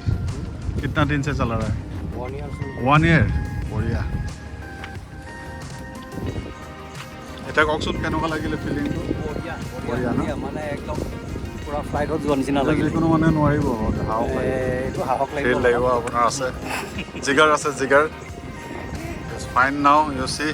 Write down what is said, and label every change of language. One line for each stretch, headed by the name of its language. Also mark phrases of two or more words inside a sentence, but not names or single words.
Hindi: कितना दिन से चला रहा है? 1 year। बढ़िया।
Assamese: এটা কওকচোন কেনেকুৱা লাগিলে ফিলিংটো? বঢ়িয়া ন? মানে একদম পুৰা ফ্লাইটত যোৱা নিচিনা লাগিলে। যিকোনো মানে নোৱাৰিব, এইটো সাহস লাগিব। ফিল লাগিব আপোনাৰ আছে, জিগাৰ আছে, জিগাৰ।
English: it's fine now, you see.